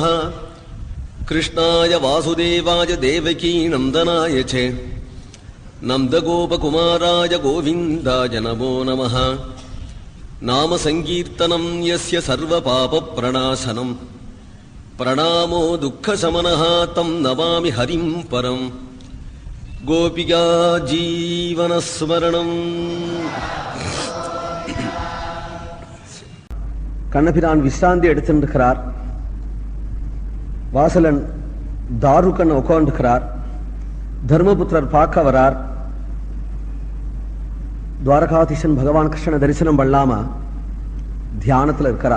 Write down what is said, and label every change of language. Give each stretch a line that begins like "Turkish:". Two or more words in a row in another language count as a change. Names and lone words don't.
Sanskrit: कृष्णाय वासुदेवाय देवकी नन्दनाय च नन्दगोपकुमाराय गोविन्दाय नमो नमः. नाम संकीर्तनं यस्य सर्वपापप्रणाशनं प्रणामो दुःखशमनः तं नमामि हरिं परं. गोपिका जीवनस्मरणम्.
Tamil: கண்ணபிரான் விஸ்ராந்தி எடுத்திருக்கிறார். வாசலன் தாருக்கன் உட்கார்ந்துக்கிறார். தர்மபுத்திரர் பார்க்க வரார். துவாரகாதீசன் பகவான் கிருஷ்ண தரிசனம் பண்ணாம தியானத்தில் இருக்கிறார்.